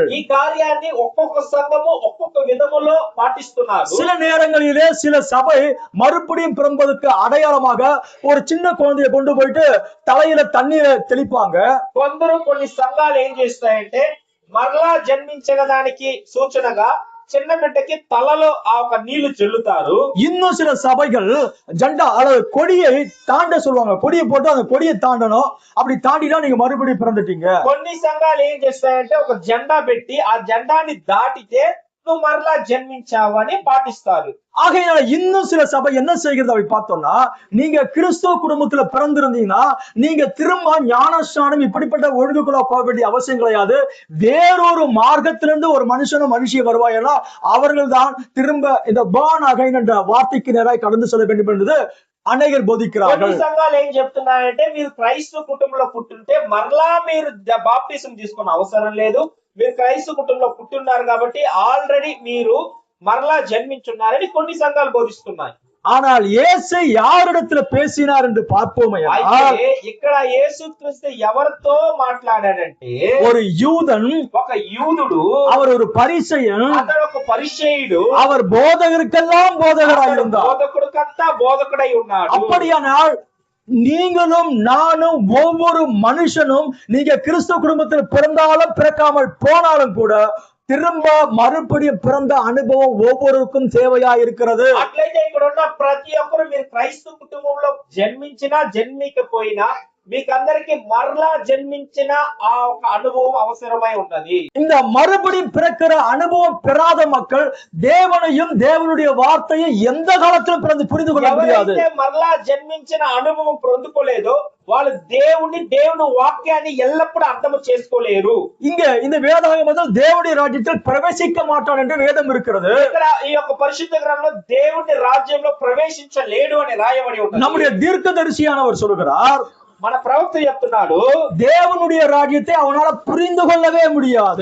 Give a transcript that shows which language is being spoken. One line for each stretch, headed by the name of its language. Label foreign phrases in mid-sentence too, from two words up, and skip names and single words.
Telugu: ఈ కార్యాన్ని ఒక్కొక్క సంఘము ఒక్కొక్క విధములో పాటిస్తున్నారు.
Tamil: சில நேரங்களிலே சில சபை மறுபடியும் பிறந்ததுக்கு அடையாளமாக ஒரு சின்ன குழந்தையை கொண்டு போயிட்டு தலையில தண்ணீரை தெளிப்பாங்க.
Telugu: కొందరు కొన్ని సంఘాలు ఏం చేస్తాయంటే మరలా జన్మించిన దానికి సూచనగా చిన్న బిడ్డకి తలలో ఆ ఒక నీళ్లు చెల్లుతారు.
Tamil: இன்னும் சில சபைகள் ஜெண்டா அல்லது கொடியை தாண்ட சொல்லுவாங்க. கொடியை போட்டு அந்த கொடியை தாண்டணும், அப்படி தாண்டினா நீங்க மறுபடியும் பிறந்துட்டீங்க.
Telugu: కొన్ని సంఘాలు ఏం చేస్తాయంటే ఒక జెండా పెట్టి ఆ జెండాని దాటితే నువ్వు మరలా జన్మించావని పాటిస్తారు.
Tamil: ஆகையால இன்னும் சில சபை என்ன செய்கிறது அப்படி பார்த்தோம்னா, நீங்க கிறிஸ்துவ குடும்பத்துல பிறந்திருந்தீங்கன்னா நீங்க திரும்ப ஞானஸ்நானம் இப்படிப்பட்ட ஒழுங்குக்குள்ள போக வேண்டிய அவசியம் கிடையாது. வேறொரு மார்க்கத்திலிருந்து ஒரு மனுஷிய வருவாயனா அவர்கள் தான் திரும்ப இந்த
English: born again
Tamil: என்ற வார்த்தைக்கு நேராக கடந்து செல்ல வேண்டும் என்பது அநேகர் போதிக்கிறார்கள்.
Telugu: కొన్ని సంఘాలు ఏం చెప్తున్నాయంటే మీరు క్రైస్తవ కుటుంబంలో పుట్టుంటే మరలా మీరు బాప్టిజం తీసుకునే అవసరం లేదు, మీరు క్రైస్తవ కుటుంబంలో పుట్టున్నారు కాబట్టి ఆల్రెడీ మీరు మరలా జన్మించున్నారని కొన్ని సంఘాలు బోధిస్తున్నాయి.
Tamil: ஆனால் இயேசு யாரிடத்துல பேசினார் என்று பார்ப்போமே.
Telugu: ఇక్కడ యేసుక్రీస్తు ఎవరితో మాట్లాడాడంటే
Tamil: ஒரு யூதன்,
Telugu: ఒక యూదుడు,
Tamil: அவர் ஒரு பரிசேயன்,
Telugu: అతడు ఒక పరిసయ్యుడు,
Tamil: அவர் போதகருக்கெல்லாம் போதகராய் இருந்தார்.
Telugu: బోధకుడికంతా బోధకుడై ఉన్నాడు.
Tamil: அப்படியானால் நீங்களும் நானும் ஒவ்வொரு மனுஷனும் நீங்க கிறிஸ்துவ குடும்பத்தில் பிறந்தாலும் பிறக்காமல் போனாலும் கூட திரும்ப மறுபடியும் பிறந்த அனுபவம் ஒவ்வொருக்கும் தேவையா இருக்கிறது.
Telugu: అట్లయితే ఇక్కడ ఉన్న ప్రతి ఒక్కరు మీరు క్రైస్తవ కుటుంబంలో జన్మించినా జన్మించకపోయినా మీకందరికి మరలా జన్మించిన ఆ ఒక అనుభవం అవసరమై ఉన్నది.
Tamil: இந்த மறுபடியும் பிறக்கிற அனுபவம் பெறாத மக்கள் தேவனையும் தேவனுடைய வார்த்தையை எந்த காலத்திலும் புரிந்து கொள்ள முடியாது.
Telugu: మరలా జన్మించిన అనుభవం పొందుకోలేదో వాళ్ళు దేవుని వాక్యాన్ని ఎల్లప్పుడూ అర్థం చేసుకోలేరు.
Tamil: இங்க இந்த வேதாகமத்தில் தேவனுடைய ராஜ்யத்தில் பிரவேசிக்க மாட்டான் என்று வேதம் இருக்கிறது.
Telugu: ఇక్కడ ఈ యొక్క పరిశుద్ధ గ్రంథంలో దేవుని రాజ్యంలో ప్రవేశించలేడు అని రాయబడి ఉన్నది.
Tamil: நம்முடைய தீர்க்கதரிசியானவர் சொல்கிறார்,
Telugu: మన ప్రవక్త చెప్తున్నాడు,
Tamil: தேவனுடைய ராஜ்யத்தை அவனால புரிந்து கொள்ளவே முடியாது.